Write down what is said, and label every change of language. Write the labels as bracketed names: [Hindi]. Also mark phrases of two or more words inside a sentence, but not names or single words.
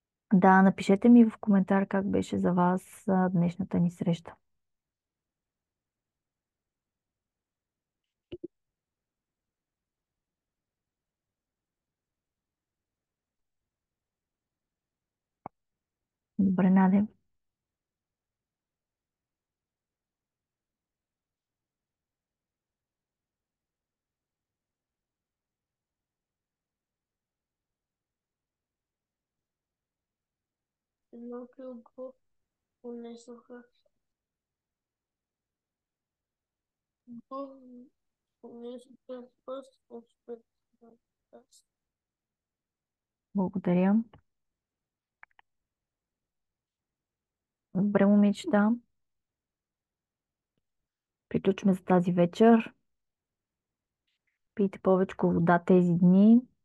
[Bulgarian] Да, напишете ми в коментар как беше за вас днешната ни среща. Добре, Надя. [Spanish] No creo que con eso, con eso, pues, [Bulgarian] Благодаря. Добре, момичета. Приключваме за тази вечер. Пийте повече вода тези дни.